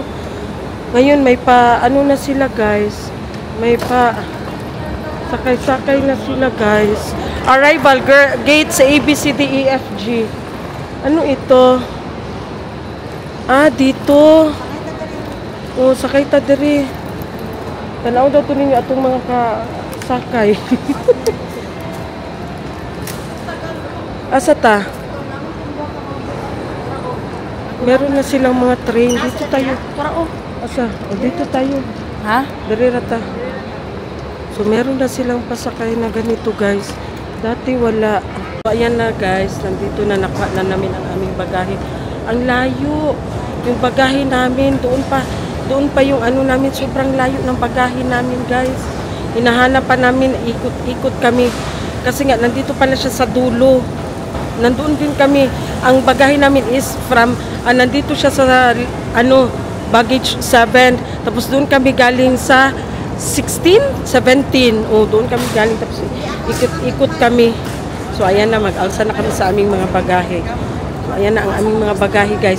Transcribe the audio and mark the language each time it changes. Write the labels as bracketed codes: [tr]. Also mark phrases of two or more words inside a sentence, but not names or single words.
[tl] Ngayon may pa ano na sila, guys. May pa sakay-sakay na sila, guys. [en] Arrival gate sa ABCDEFG. [tl] Ano ito? Ah, dito. [ceb] Oh, sakay ta diri. Tanaw daw to ninyo atong mga kasakay. Asa ta? [tl] Meron na silang mga train. Dito tayo. Para oh. Asa? O, dito tayo. Ha? Dari rata. So, meron na silang pasakay na ganito, guys. Dati wala. So, ayan na, guys. Nandito na nakuha na namin ang aming bagahe. Ang layo. Yung bagahe namin, doon pa yung ano namin, sobrang layo ng bagahe namin, guys. hinahanap pa namin, ikot-ikot kami. Kasi nga, nandito pala siya sa dulo. Nandoon din kami. Ang bagahe namin is from, nandito siya sa, baggage 7. Tapos doon kami galing sa 16, 17. Doon kami galing. Tapos ikot kami. So, ayan na, mag-alsa na kami sa aming mga bagahe. So, ayan na ang aming mga bagahe, guys.